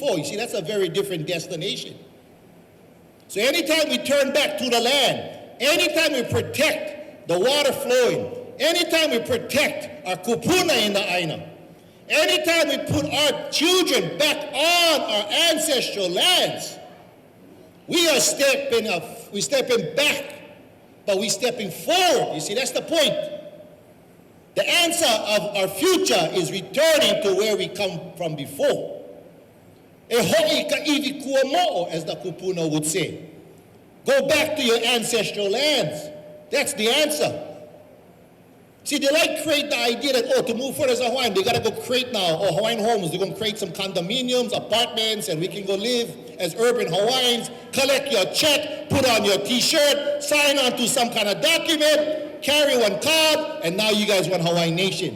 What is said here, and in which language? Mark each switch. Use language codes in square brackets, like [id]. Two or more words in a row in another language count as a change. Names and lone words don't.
[en] You see, that's a very different destination. So anytime we turn back to the land, anytime we protect the water flowing, anytime we protect our kupuna in the Aina, anytime we put our children back on our ancestral lands, we are stepping back, but we're stepping forward. You see, that's the point. The answer of our future is returning to where we come from before. [haw] E ho'i ka iwi kua mo'o, [en] as the kupuna would say. Go back to your ancestral lands. That's the answer. See, they like create the idea that, to move forward as a Hawaiian, they got to go create now, Hawaiian homes. They're going to create some condominiums, apartments, and we can go live as urban Hawaiians, collect your check, put on your T-shirt, sign on to some kind of document, carry one card, and now you guys want Hawaiian Nation.